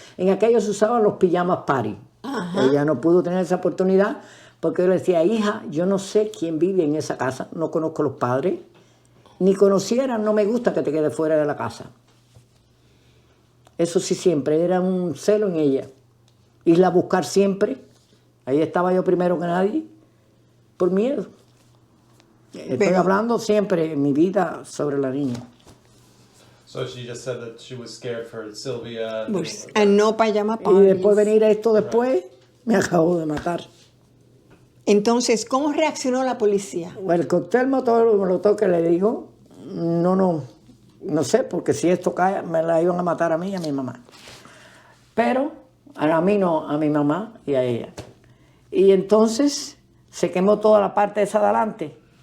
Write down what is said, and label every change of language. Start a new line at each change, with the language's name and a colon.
Spanish: En aquellos se usaban los pijamas party. Ella no pudo tener esa oportunidad porque yo le decía, hija, yo no sé quién vive en esa casa, no conozco a los padres, ni conociera, no me gusta que te quedes fuera de la casa. Eso sí, siempre era un celo en ella. Irla a buscar siempre. Ahí estaba yo primero que nadie, por miedo. Estoy hablando siempre en mi vida sobre la niña.
English: so. She just said that she was scared for Sylvia. And Pues, and no pajama
Spanish: Y
English: parties.
Spanish: después venir esto después, me acabó de matar. Entonces, ¿cómo reaccionó la policía? El cóctel molotov que le dijo, no sé, porque si esto cae, me la iban a matar a mí y a mi mamá. Pero a mí no, a mi mamá y a ella. Y entonces se quemó toda la parte esa de adelante.